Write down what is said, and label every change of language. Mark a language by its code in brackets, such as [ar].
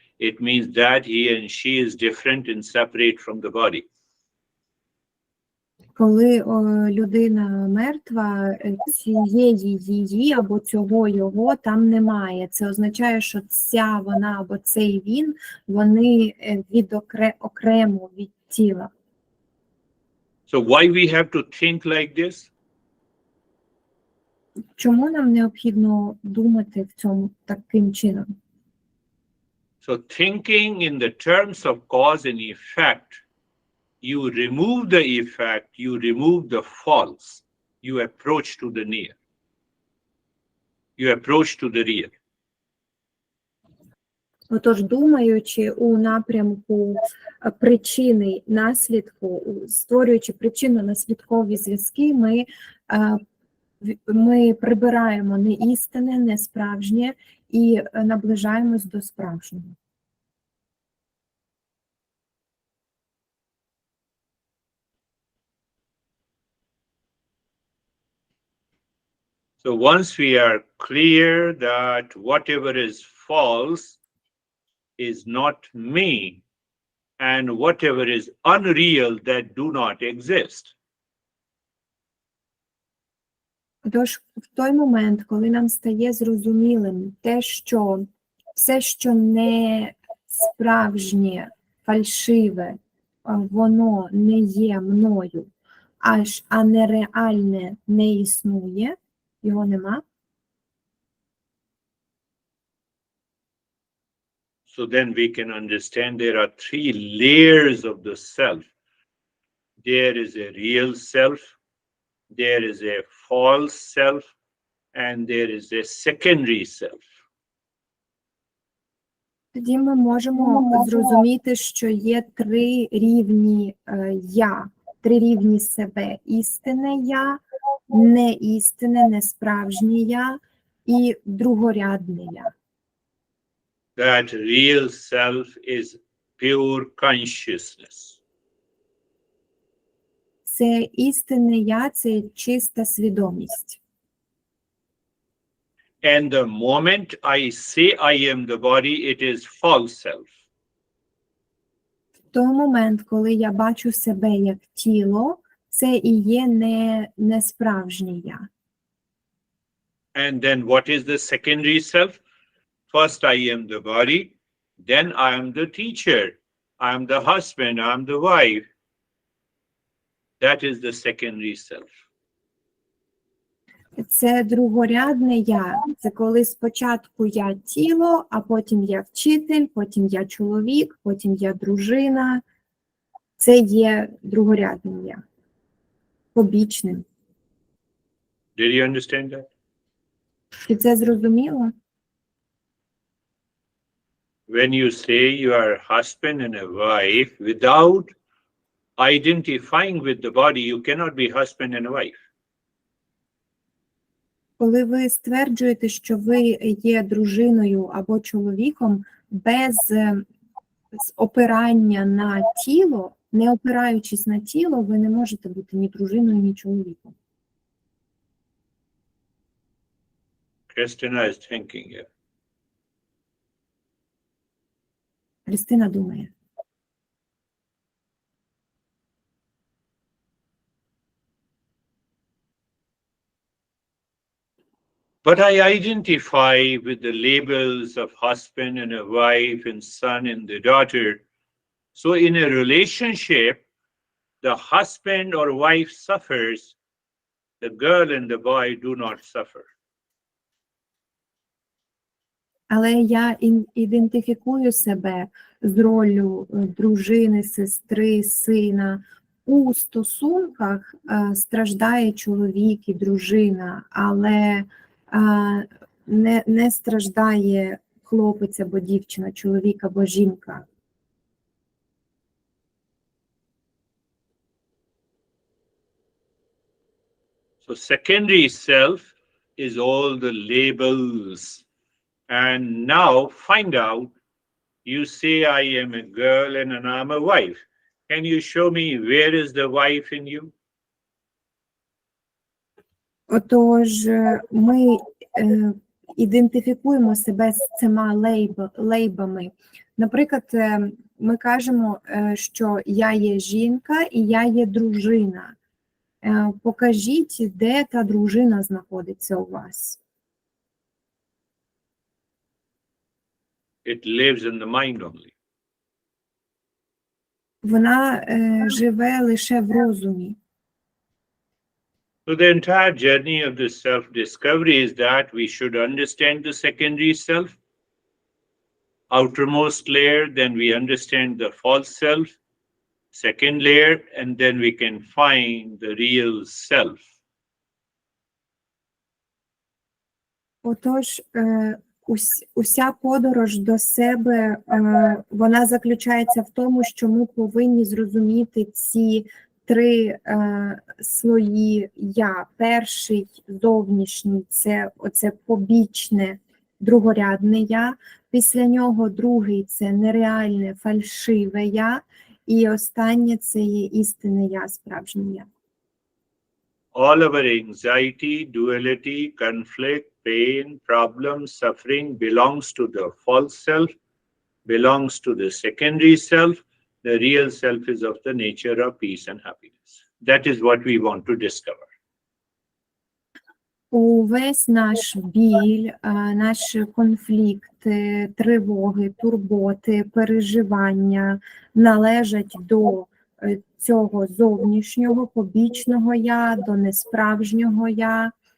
[en] It means that he and she is different and separate from the body. [uk] Коли людина мертва, цієї її або цього його там немає. Це означає, що ця вона або цей він, вони окремо від тіла. [en] So why we have to think like this? [uk] Чому нам необхідно думати в цьому таким чином? [en] So thinking in the terms of cause and effect, you remove the effect, you remove the false, you approach to the near. You approach to the real. [uk] Отож, думаючи у напрямку причини, наслідку, створюючи причинно-наслідкові зв'язки, ми прибираємо неістинне, несправжнє і наближаємось до справжнього. [en] So once we are clear that whatever is false is not me, and whatever is unreal that do not exist. [uk] Тож в той момент, коли нам стає зрозумілим те, що все, що не справжнє, фальшиве, воно не є мною, а нереальне не існує, його нема. [en] So then we can understand there are three layers of the self. There is a real self, there is a false self, and there is a secondary self. [uk] Тоді ми можемо зрозуміти, що є три рівні я, три рівні себе. Істинне я, неістинне, несправжнє я і другорядне я. [en] That real self is pure consciousness. [uk] Це істинне я, це чиста свідомість. [en] And the moment I say I am the body, it is false self. [uk] В той момент, коли я бачу себе як тіло, це і є несправжнє я. [en] And then what is the secondary self? First I am the body, then I am the teacher, I am the husband, I am the wife. That is the secondary self. [uk] Це другорядне я. Це коли спочатку я тіло, а потім я вчитель, потім я чоловік, потім я дружина. Це є другорядним я. Побічним. [en] Did you understand that? [uk] Чи це зрозуміло? [en] When you say you are a husband and a wife, without identifying with the body, you cannot be husband and a wife. [uk] Коли ви стверджуєте, що ви є дружиною або чоловіком, без опирання на тіло, не опираючись на тіло, ви не можете бути ні дружиною, ні чоловіком. [en] Christina is thinking here. [uk] Христина думає. [en] But I identify with the labels of husband and a wife and son and the daughter. So in a relationship, the husband or wife suffers, the girl and the boy do not suffer. [uk] Але я ідентифікую себе з роллю дружини, сестри, сина. У стосунках страждає чоловік і дружина, але не страждає хлопець або дівчина, чоловік або жінка. [en] So secondary self is all the labels. And now find out, you say I am a girl and I'm a wife. Can you show me where is the wife in you? [uk] Отож, ми ідентифікуємо себе з цими лейбами. Наприклад, ми кажемо, що я є жінка і я є дружина. Покажіть, де та дружина знаходиться у вас. [en] It lives in the mind only. [uk] Вона живе лише в розумі. [en] So the entire journey of the self-discovery is that we should understand the secondary self, outermost layer, then we understand the false self, second layer, and then we can find the real self. [uk] Отож, уся подорож до себе, вона заключається в тому, що ми повинні зрозуміти ці три слої я. Перший, зовнішній, це оце побічне, другорядне я. Після нього другий – це нереальне, фальшиве я. І останнє – це є істинне я, справжнє я. [en] All our anxiety, duality, conflict, pain, problems, suffering belongs to the false self, belongs to the secondary self. The real self is of the nature of peace and happiness. That is what we want to discover. [uk] Увесь наш біль, наші конфлікти, тривоги, турботи, переживання належать до цього зовнішнього, побічного я, до несправжнього я.